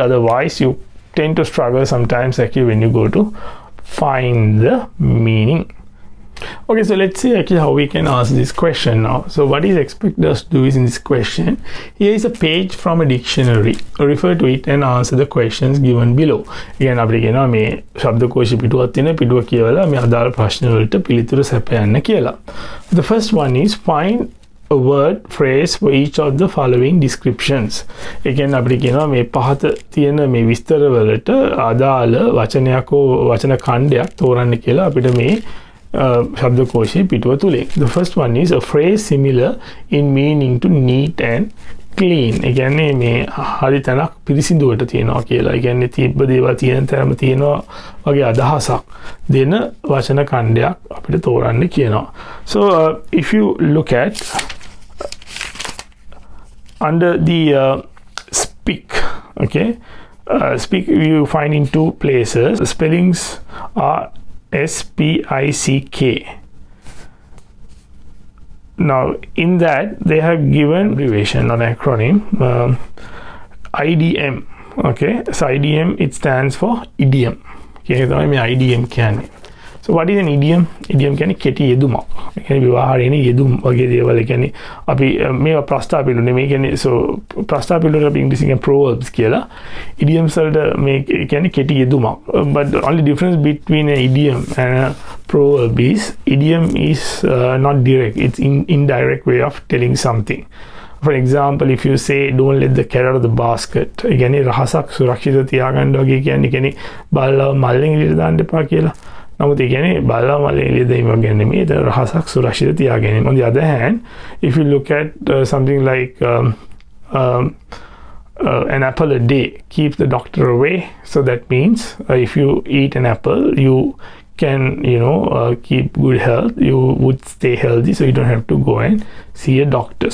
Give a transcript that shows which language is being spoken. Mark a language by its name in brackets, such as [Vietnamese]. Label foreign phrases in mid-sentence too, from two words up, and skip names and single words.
[English] Otherwise, you tend to struggle sometimes actually when you go to find the meaning. Okay, so let's see actually how we can ask this question now. So what is expected us to do is, in this question, here is a page from a dictionary. Refer to it and answer the questions given below. Again, [Sinhala] අපිට කියනවා මේ ශබ්දකෝෂ පිටුවක් තියෙන පිටුව කියවලා මේ අදාළ ප්‍රශ්න වලට පිළිතුරු සපයන්න කියලා. [English] The first one is find a word phrase for each of the following descriptions. Again, [Sinhala] අපිට කියනවා මේ පහත තියෙන මේ විස්තර වලට අදාළ වචනයක් හෝ වචන ඛණ්ඩයක් තෝරන්න කියලා අපිට මේ ශබ්දකෝෂයේ පිටුව තුලින්. [English] The first one is a phrase similar in meaning to neat and clean. [Sinhala] ඒ කියන්නේ මේ හරි තැනක් පිරිසිදුවට තියෙනවා කියලා. ඒ කියන්නේ තිබ්බ දේවල් තියෙන තැනම තියෙනවා වගේ අදහසක් දෙන වචන ඛණ්ඩයක් අපිට තෝරන්න කියනවා. [English] So if you look at under the speak, okay, speak you find in two places. The spellings are SPICK. Now in that they have given abbreviation or acronym IDM. Okay, so IDM, it stands for idiom. Okay, so I mean IDM කියන්නේ. So what is an idiom? [Sinhala] Idiom කියන්නේ කෙටි යෙදුමක්. ඒ කියන්නේ විවාහාරයේ යෙදුම් වගේ දේවල්. ඒ කියන්නේ අපි මේවා ප්‍රස්තාව පිළිවෙල නෙමෙයි. කියන්නේ so ප්‍රස්තාව පිළිවෙල අපි ඉංග්‍රීසියෙන් proverbs කියලා. Idioms වලට මේ කියන්නේ කෙටි යෙදුමක්. [English] But the only difference between an idiom and a proverb is idiom is not direct. It's indirect way of telling something. For example, if you say don't let the cat out of the basket, [Sinhala] ඒ කියන්නේ රහසක් සුරක්ෂිත තියාගන්න වගේ කියන්නේ බල්ලව මල්ලෙන් එළියට දාන්න එපා කියලා. නමුත් ඒ කියන්නේ බල්ලව මල්ලෙන් එළියට දැමීම ගැන නෙමෙයි, ඒක රහසක් සුරක්ෂිත තියාගැනීම. [English] On the other hand, if you look at something like an apple a day keeps the doctor away. So that means if you eat an apple, you can keep good health, you would stay healthy, so you don't have to go and see a doctor.